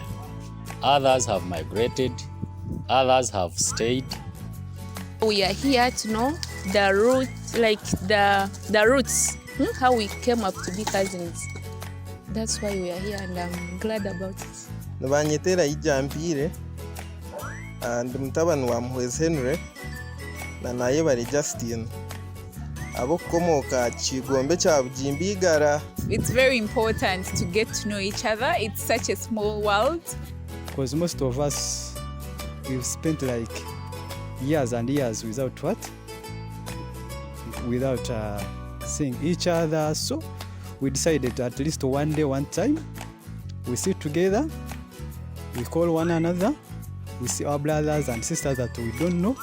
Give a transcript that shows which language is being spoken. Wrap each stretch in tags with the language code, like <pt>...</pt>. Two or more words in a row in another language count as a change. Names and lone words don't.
<en>Others have migrated, others have stayed. We are here to know the roots, like the roots, how we came up to be cousins. That's why we are here, and I'm glad about it.</en> <cgg>Nabanyetera ijampire and mutabani wa Muhwezi Henry na naye bari Justin abo komoka Kigombe kya Bujimbigara.</cgg> <en>It's very important to get to know each other. It's such a small world. Because most of us, we've spent like years and years without seeing each other. So we decided at least one day, one time, we sit together, we call one another, we see our brothers and sisters that we don't know.</en>